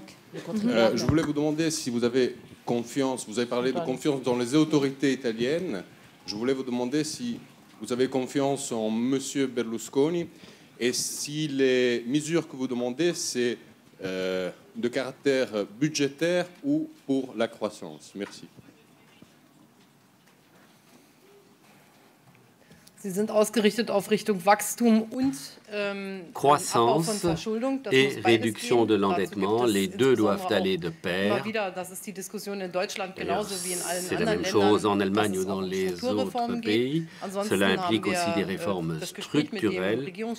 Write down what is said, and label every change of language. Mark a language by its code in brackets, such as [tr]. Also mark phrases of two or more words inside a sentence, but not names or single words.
[fr] Je voulais vous demander si vous avez confiance, vous avez parlé de confiance dans les autorités italiennes. Je voulais vous demander si vous avez confiance en M. Berlusconi et si les mesures que vous demandez, c'est de caractère budgétaire ou pour la croissance. Merci. [de] Sie sind ausgerichtet auf Richtung Wachstum und [fr] croissance et réduction de l'endettement. Les deux doivent aller de pair. C'est la même chose en Allemagne ou dans les autres pays. Cela implique aussi des réformes structurelles.